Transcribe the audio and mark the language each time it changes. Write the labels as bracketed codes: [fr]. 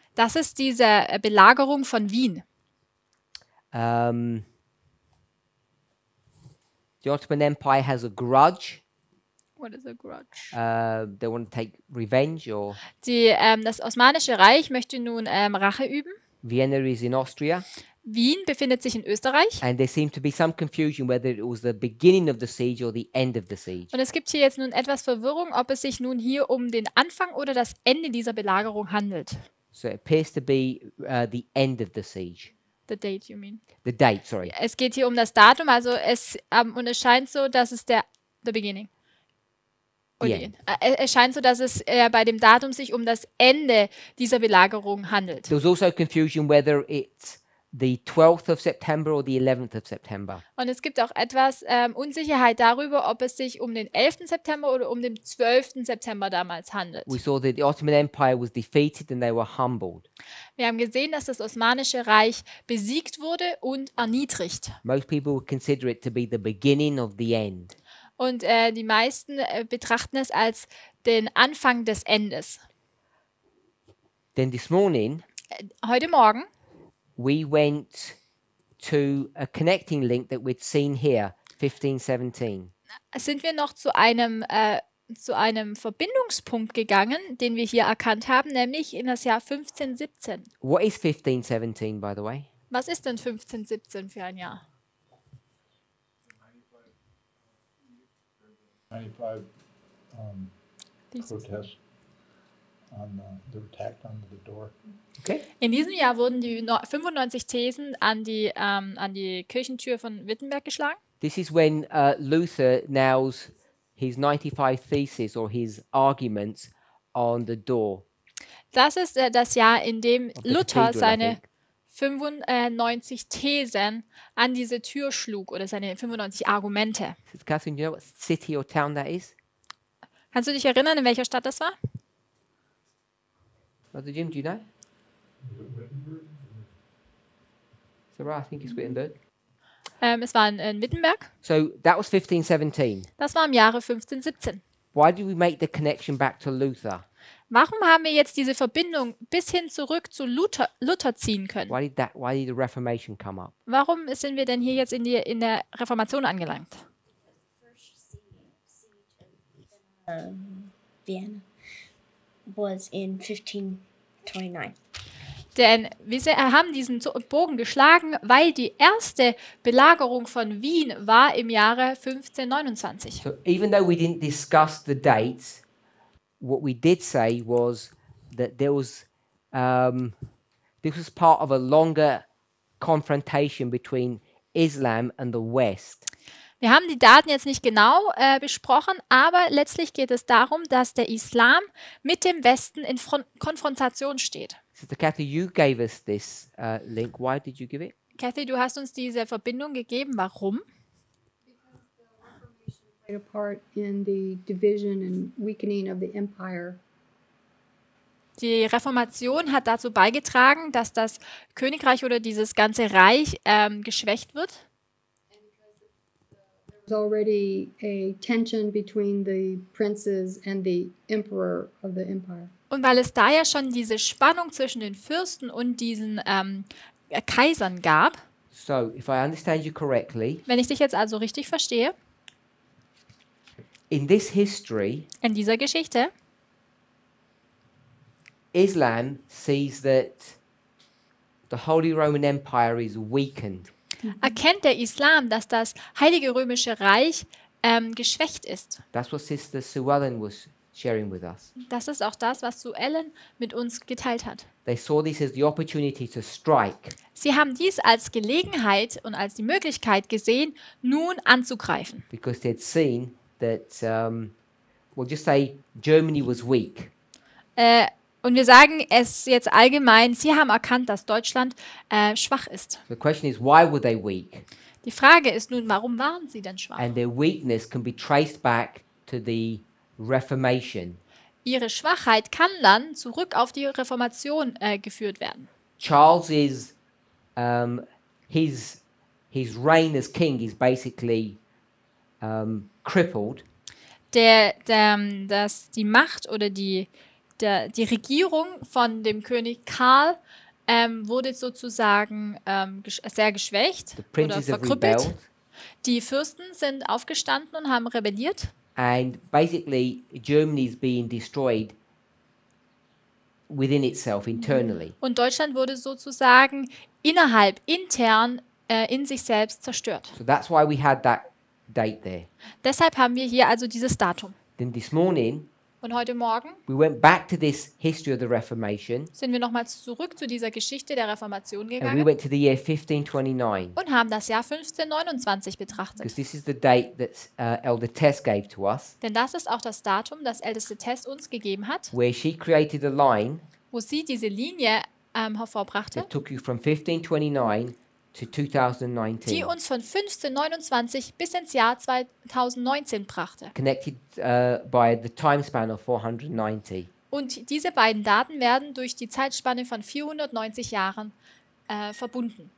[de] Das ist diese Belagerung von Wien. [en] The Ottoman Empire has a grudge. What is a grudge? They want to take revenge, or [de] Das Osmanische Reich möchte nun Rache üben. [en] Vienna is in Austria. [de] Wien befindet sich in Österreich. [en] And there seemed to be some confusion whether it was the beginning of the siege or the end of the siege. [de] Und es gibt hier jetzt nun etwas Verwirrung, ob es sich nun hier um den Anfang oder das Ende dieser Belagerung handelt. [en] So it appears to be the end of the siege. The date, you mean? The date, sorry. [de] Es geht hier um das Datum, also und es scheint so, dass es [en] the beginning. The end. [de] Es scheint so, dass es bei dem Datum sich um das Ende dieser Belagerung handelt. [en] There was also confusion whether it's the 12th of September or the 11th of September. [de] Und es gibt auch etwas Unsicherheit darüber, ob es sich um den 11. September oder um den 12. September damals handelt. [en] We saw that the Ottoman Empire was defeated and they were humbled. [de] Wir haben gesehen, dass das Osmanische Reich besiegt wurde und erniedrigt. [en] Most people would consider it to be the beginning of the end. [de] Und die meisten betrachten es als den Anfang des Endes. [en] Then this morning, [de] Heute Morgen [en] we went to a connecting link that we'd seen here, 1517. [de] sind wir noch zu einem Verbindungspunkt gegangen, den wir hier erkannt haben, nämlich in das Jahr 1517. [en] What is 1517, by the way? [de] Was ist denn 1517 für ein Jahr? [en] 95 protests they were tacked onto the door. Okay. [de] In diesem Jahr wurden die 95 Thesen an die Kirchentür von Wittenberg geschlagen. [en] This is when Luther nails his 95 theses or his arguments on the door. [de] Das ist das Jahr, in dem [en] Of the [de] Luther [en] cathedral, I [de] seine [en] think. [de] 95 Thesen an diese Tür schlug oder seine 95 Argumente. [en] Catherine, do you know what city or town that is? [de] Kannst du dich erinnern, in welcher Stadt das war? [en] Brother Jim, do you know? So right, I think it's Wittenberg. [de] Es war in Wittenberg. [en] So that was 1517. [de] Das war im Jahre 1517. [en] Why did we make the connection back to Luther? [de] Warum haben wir jetzt diese Verbindung bis hin zurück zu Luther ziehen können? [en] Why did the Reformation come up? [de] Warum sind wir denn hier jetzt in der Reformation angelangt? [en] Vienna was in 1529. [de] Denn wir haben diesen Bogen geschlagen, weil die erste Belagerung von Wien war im Jahre 1529. [en] So even though we didn't discuss the dates, what we did say was that this was part of a longer confrontation between Islam and the West. [de] Wir haben die Daten jetzt nicht genau besprochen, aber letztlich geht es darum, dass der Islam mit dem Westen in Konfrontation steht. [en] Sister Kathy, you gave us this link. Why did you give it? [de] Kathy, du hast uns diese Verbindung gegeben. Warum? [en] Played a part in the division and weakening of the empire. [de] die Reformation hat dazu beigetragen, dass das Königreich oder dieses ganze Reich geschwächt wird. [en] There's already a tension between the princes and the emperor of the empire. [de] Und weil es da ja schon diese Spannung zwischen den Fürsten und diesen Kaisern gab, [en] So, if I understand you correctly, [de] wenn ich dich jetzt also richtig verstehe, [en] in this history, [de] in dieser Geschichte [en] Islam sees that the Holy Roman Empire is weakened. [de] erkennt der Islam, dass das Heilige Römische Reich geschwächt ist. [en] That's what Sister Sue Ellen was sharing with us. [de] Das ist auch das, was Sue Ellen mit uns geteilt hat. [en] They saw this as the opportunity to strike. [de] Sie haben dies als Gelegenheit und als die Möglichkeit gesehen, nun anzugreifen. [en] Because they'd seen that, we'll just say Germany was weak. [de] Und wir sagen es jetzt allgemein, sie haben erkannt, dass Deutschland schwach ist. [en] The question is, why were they weak? [de] Die Frage ist nun, warum waren sie denn schwach? [en] And their weakness can be traced back to the Reformation. [de] Ihre Schwachheit kann dann zurück auf die Reformation geführt werden. [en] Charles is, his reign as king is basically crippled. [de] Die Macht oder die Regierung von dem König Karl wurde sozusagen sehr geschwächt [en] The [de] oder [en] princes have [de] verkrüppelt. [en] rebelled. [de] Die Fürsten sind aufgestanden und haben rebelliert. [en] And basically, Germany is being destroyed within itself, internally. [de] Und Deutschland wurde sozusagen intern in sich selbst zerstört. [en] So that's why we had that date there. [de] Deshalb haben wir hier also dieses Datum. [en] Then this morning, [de] Und heute Morgen [en] we went back to this history of the Reformation, [de] sind wir nochmals zurück zu dieser Geschichte der Reformation [en] and we [de] gegangen [en] went to the year 1529, [de] und haben das Jahr 1529 betrachtet. [en] because this is the date that Elder Tess gave to us, [de] Denn das ist auch das Datum, das älteste Tess uns gegeben hat, [en] where she created a line [de] wo sie diese Linie hervorbrachte, [en] that took you from 1529 to 2019, [de] die uns von 1529 bis ins Jahr 2019 brachte. [en] connected by the time span of 490. [de] Und diese beiden Daten werden durch die Zeitspanne von 490 Jahren verbunden.